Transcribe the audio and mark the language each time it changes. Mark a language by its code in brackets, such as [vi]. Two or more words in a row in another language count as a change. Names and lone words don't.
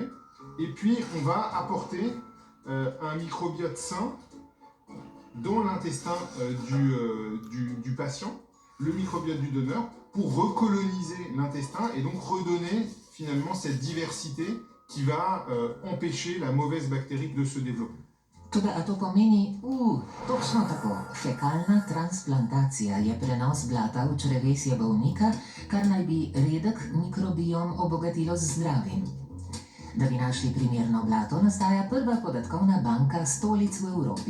[fr] Et puis, on va apporter un microbiote sain dans l'intestin du patient, le microbiote du donneur, pour recoloniser l'intestin et donc redonner finalement cette diversité qui va empêcher la mauvaise bactérie de se développer. [sl] Toda a to pomeni, točno tako, fekalna transplantacija je prenos blata v črevesje bolnika, kar naj bi redek mikrobiom obogatilo z zdravim. Da bi našli primerno blato, nastaja prva podatkovna banka stolic v Evropi.